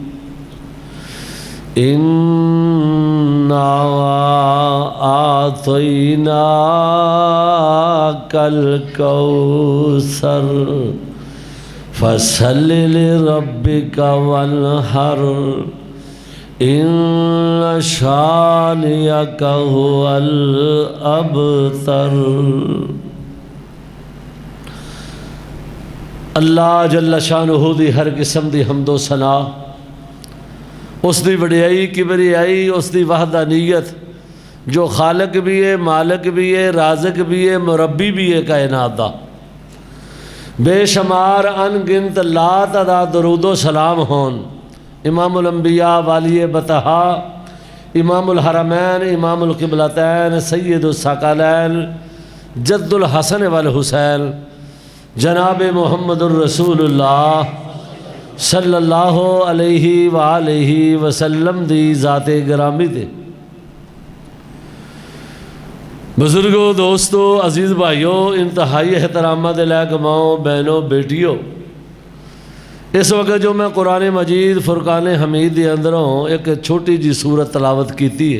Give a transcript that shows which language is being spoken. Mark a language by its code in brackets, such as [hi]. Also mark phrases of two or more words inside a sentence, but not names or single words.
[ar] إنا أعطيناك الكوثر فصل لربك وانحر إن شانئك هو الأبتر. [pa] اللہ [ar] جل شأنه [pa] دی ہر قسم دی حمد و ثنا، اس دی وڈیائی کبریائی، اس دی وحدانیت جو خالق وی ہے، مالک وی ہے، رازق وی ہے، مربی وی ہے کائنات دا. بے شمار ان گنت لا تعداد درود و سلام ہون [ar] إمام الأنبياء والي البطحاء إمام الحرمين إمام القبلتين سيد الثقلين جد الحسن والحسين جناب محمد رسول الله صلى الله عليه [pa] وسلم دی ذاتِ گرامی تے بزرگو، دوستو، عزیز بھائیو، انتہائی احترام دے لائق ماؤ، بہنو، بیٹیو، اس وقت جو میں قرآن مجید فرقان حمید کے اندروں اک چھوٹی جیہی سورت تلاوت کی ہے.